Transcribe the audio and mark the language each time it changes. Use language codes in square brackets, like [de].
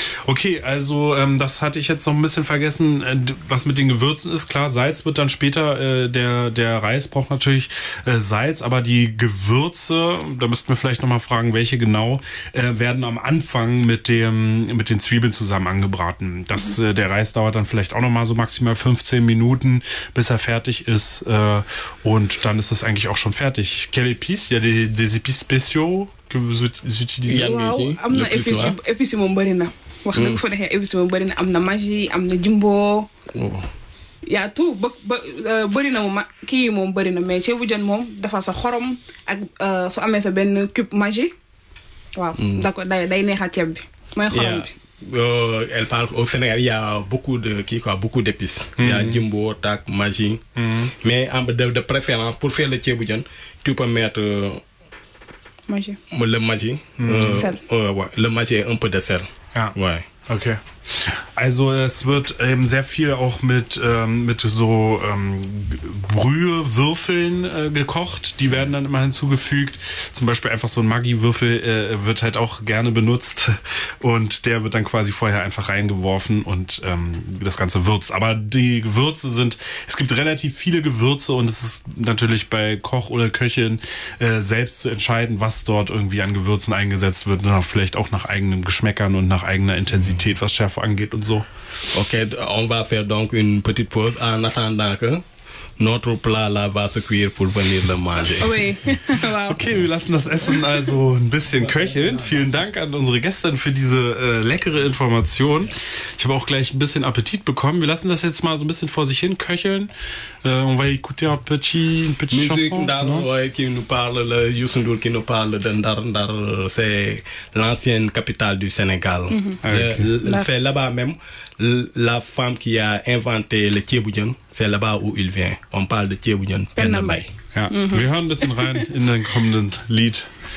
[de] Okay, also das hatte ich jetzt noch ein bisschen vergessen. Was mit den Gewürzen ist, klar, Salz wird dann später, der Reis braucht natürlich Salz, aber die Gewürze, da müssten wir vielleicht nochmal fragen, welche genau, werden am Anfang mit den Zwiebeln zusammen angebraten. Der Reis dauert dann vielleicht auch nochmal so maximal 15 Minuten, bis er fertig ist. Und dann ist das eigentlich auch schon fertig. [fr] Quelle épice? Ja, des épices spécial que vous utilisez [wo] amna épice mom bari na wax na ko fa nexe épice mom bari na amna magie amna jimbo ya tout bari na mom ki mom bari na mais ci bu jeun mom dafa sa xorom ak so amé sa ben cube magie waaw d'accord day nexa tieb bi moy xorom bi [fr] Elle parle au Sénégal, il y a beaucoup de qui quoi, beaucoup d'épices. Mm-hmm. Il y a Jimbo, Tak, Magie. Mm-hmm. Mais de préférence, pour faire le tchèboudjan, tu peux mettre Magie. Le Magie. Mm-hmm. Ouais, le Magie et un peu de sel. Ah. Ouais. Okay. [de] Also es wird eben sehr viel auch mit so Brühewürfeln gekocht. Die werden dann immer hinzugefügt. Zum Beispiel einfach so ein Maggi-Würfel wird halt auch gerne benutzt. Und der wird dann quasi vorher einfach reingeworfen und das Ganze würzt. Aber die Gewürze sind, es gibt relativ viele Gewürze und es ist natürlich bei Koch oder Köchin selbst zu entscheiden, was dort irgendwie an Gewürzen eingesetzt wird. Und auch vielleicht auch nach eigenen Geschmäckern und nach eigener Intensität, was Schärfe angeht und so. [fr] Okay, on va faire donc une petite pause en attendant que notre plat là va se cuire pour venir le manger. Oui. [de] Okay, wir lassen das Essen also ein bisschen köcheln. Vielen Dank an unsere Gäste für diese leckere Information. Ich habe auch gleich ein bisschen Appetit bekommen. Wir lassen das jetzt mal so ein bisschen vor sich hin köcheln. [fr] On va écouter un petit chanson. Musique d'Andar, oui, qui nous parle, le Youssoundour qui nous parle d'Andar, c'est l'ancienne capitale du Sénégal. Mm-hmm. Okay. C'est là-bas même, la femme qui a inventé le tchèboudjan, c'est là-bas où il vient. On parle de tchèboudjan, Pernambay. [de] Ja, mm-hmm. Wir hören ein bisschen rein in den kommenden Lied.